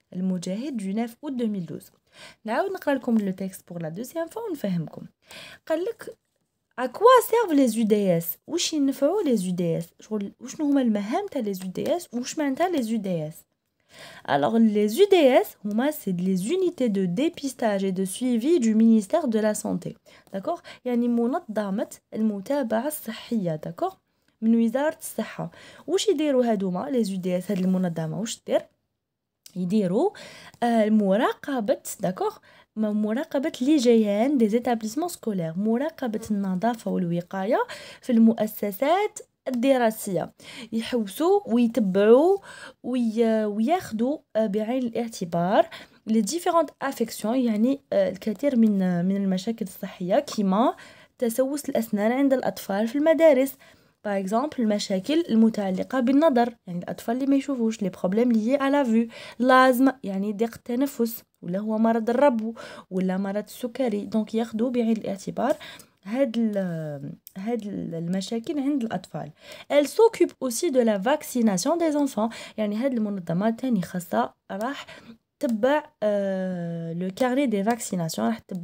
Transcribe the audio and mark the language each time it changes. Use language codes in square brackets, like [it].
[fr] المجاهد du 9 août 2012. [ar] نعاود نقرا لكم [fr] le texte pour la deuxième fois [ar] ونفهمكم. قال لك [fr] à quoi servent les UDS؟ [ar] واش ينفعوا les UDS؟ شغل وشنو هما المهام تاع [fr] les UDS واش معناتها les UDS؟ Alors les UDS هما c'est les unités de dépistage et de suivi du ministère de la santé. D'accord؟ [ar] يعني منظمة المتابعة الصحية. [fr] d'accord؟ [ar] من وزارة الصحة. واش يديروا هادوما لي UDS؟ هاد المنظمة واش دير؟ يديروا مراقبة. داكوغ؟ مراقبة ليجيان دي établissements scolaires. مراقبة النظافة والوقاية في المؤسسات الدراسية. يحوسوا ويتبعوا وياخدوا بعين الاعتبار [fr] les différentes affections [ar] يعني الكثير من المشاكل الصحية كما تسوس الأسنان عند الأطفال في المدارس. [fr] Par exemple [ar] المشاكل المتعلقة بالنظر يعني الأطفال اللي ما يشوفوش [fr] les problèmes liés à la vue. [ar] l'asthme يعني ضيق التنفس ولا هو مرض الربو ولا مرض السكري. دونك ياخدوا بعين الاعتبار هاد المشاكل عند الأطفال. [fr] Elle s'occupe aussi de la vaccination des enfants. [ar] يعني هاد المنظمة تاني خاصة راح تبع لو كارني دي فاكسيناسيون.